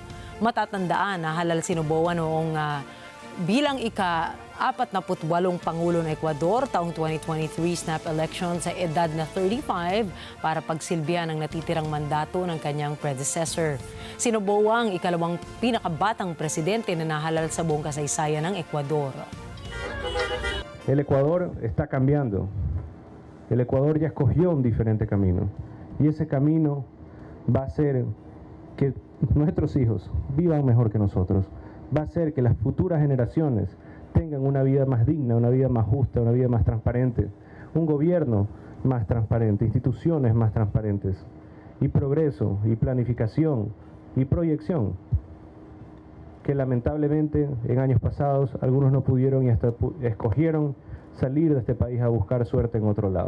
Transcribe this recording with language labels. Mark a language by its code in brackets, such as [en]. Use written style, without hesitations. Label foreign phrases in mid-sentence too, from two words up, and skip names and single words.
[tl] Matatandaan na halal si Noboa noong bilang ika-48 Pangulo ng Ecuador taong 2023 [en] snap election [tl] sa edad na 35 para pagsilbihan ang natitirang mandato ng kanyang predecessor. Si Noboa ang ikalawang pinakabatang presidente na nahalal sa buong kasaysayan ng Ecuador. [es] El Ecuador está cambiando. El Ecuador ya escogió un diferente camino. Y ese camino va a hacer que nuestros hijos vivan mejor que nosotros. Va a hacer que las futuras generaciones tengan una vida más digna, una vida más justa, una vida más transparente, un gobierno más transparente, instituciones más transparentes, y progreso, y planificación, y proyección, que lamentablemente en años pasados algunos no pudieron y hasta escogieron salir de este país a buscar suerte en otro lado.